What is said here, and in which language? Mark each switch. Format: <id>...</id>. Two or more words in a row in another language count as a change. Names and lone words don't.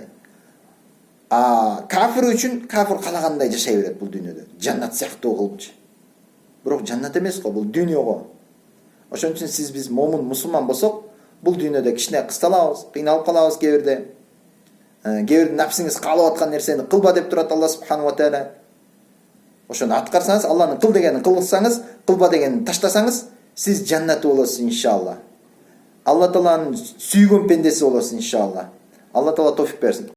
<ky>Кафир үчүн кафир калагандай жашай берет бул дүйнөдө. Жаннат сыяктуу кылыпчы. Бирок жаннат эмес го, бул дүйнө го. Ошон үчүн биз момун, мусулман болсок, бул дүйнөдө кичине кысталабыз, кыйналып калабыз кээ бирде. Кээ напсиңиз каалап аткан нерсени кылба деп турат Алла</ky> <ar>سبحانه وتعالى.</ar> <ky>Ошону аткарсаңыз, Алланын кыл дегенин кылсаңыз, кылба дегенин таштасаңыз, сиз жаннаты болосуз иншалла. Алла тааланын сүйгөн пендеси болосуз иншалла. Алла таала товфик берсин.</ky>